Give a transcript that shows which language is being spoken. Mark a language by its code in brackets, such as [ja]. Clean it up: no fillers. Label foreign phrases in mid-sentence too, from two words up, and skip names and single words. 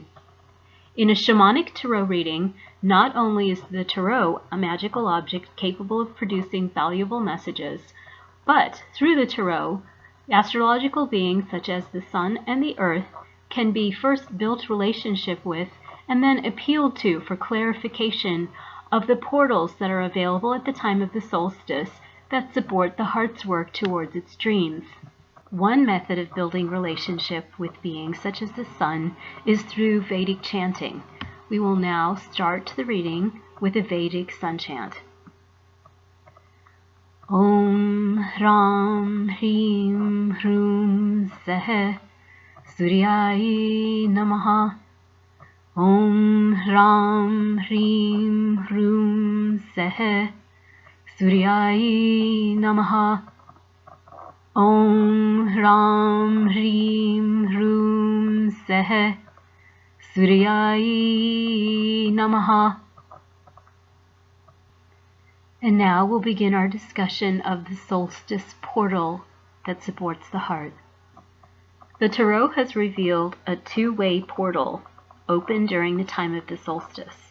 [en] In a Shamanic Tarot reading, not only is the tarot a magical object capable of producing valuable messages, but through the tarot, astrological beings such as the Sun and the Earth can be first built relationship with and then appealed to for clarification of the portals that are available at the time of the solstice that support the heart's work towards its dreams. One method of building relationship with beings such as the sun is through Vedic chanting. We will now start the reading with a Vedic sun chant. [sa] ॐ ह्रां ह्रीं ह्रूं सः सूर्याय नमः. ॐ ह्रां ह्रीं ह्रूं सः सूर्याय नमः. ॐ ह्रां ह्रीं ह्रूं सः सूर्याय नमः. [en] And now we'll begin our discussion of the solstice portal that supports the heart. The tarot has revealed a two-way portal open during the time of the solstice.